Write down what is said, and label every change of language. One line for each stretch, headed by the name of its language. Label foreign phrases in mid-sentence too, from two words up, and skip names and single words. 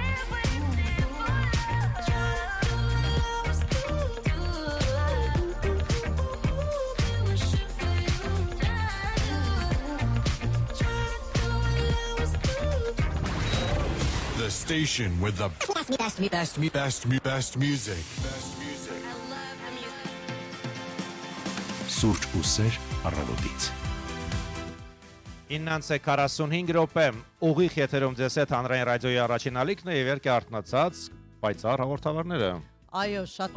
English: The station with the best music. Best music.
Armenian: Սուրճ ու սեր առավոտից։ 9:45 րոպե ուղիղ եթերում ձեզ հետ հանրային ռադիոյի առաջին ալիքն է եւ երկի արտնացած պայծառ հաղորդավարները։ Այո, շատ